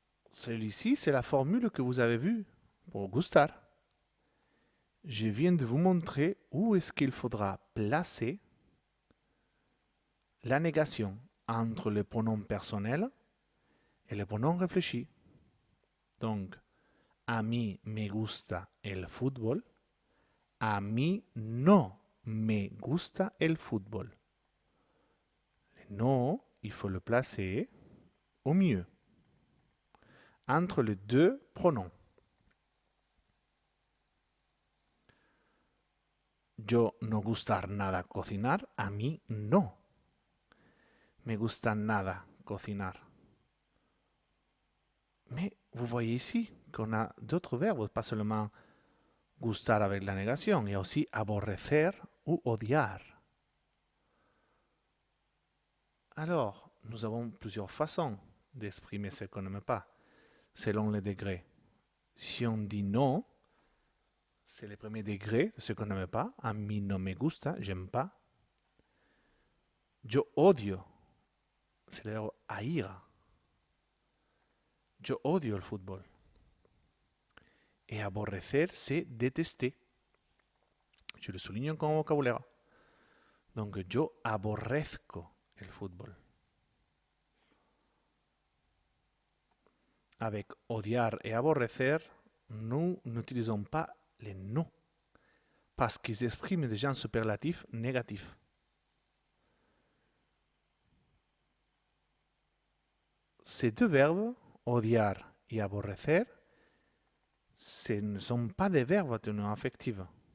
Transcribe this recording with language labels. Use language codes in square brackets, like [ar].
[fr] Celui-ci, c'est la formule que vous avez vue pour gustar. Je viens de vous montrer où est-ce qu'il faudra placer la négation entre le pronom personnel et le pronom réfléchi. [es] Donc, a mí me gusta el fútbol, a mí no me gusta el fútbol. [fr] Le no, il faut le placer au milieu. entre les deux pronoms. [es] Yo no gustar nada cocinar, a mí no. Me gusta nada cocinar. [fr] Mais vous voyez ici qu'on a d'autres verbes, pas seulement gustar avec la négation, il y a aussi aborrecer ou odiar. Alors, nous avons plusieurs façons d'exprimer ce qu'on n'aime pas, selon les degrés. Si on dit non, c'est le premier degré de ce qu'on n'aime pas. [es] A mí no me gusta, [fr] j'aime pas. [es] Yo odio, [fr] c'est le verbe haïr. [es] Yo odio el fútbol. [fr] Et aborrecer, c'est détester. Je le souligne comme vocabulaire. [es] Donc, yo aborrezco el fútbol. [fr] Avec odiar et aborrecer, nous n'utilisons pas les non, parce qu'ils expriment déjà un superlatif négatif. Ces deux verbes, odiar et aborrecer, ce ne sont pas des verbes à teneur affective.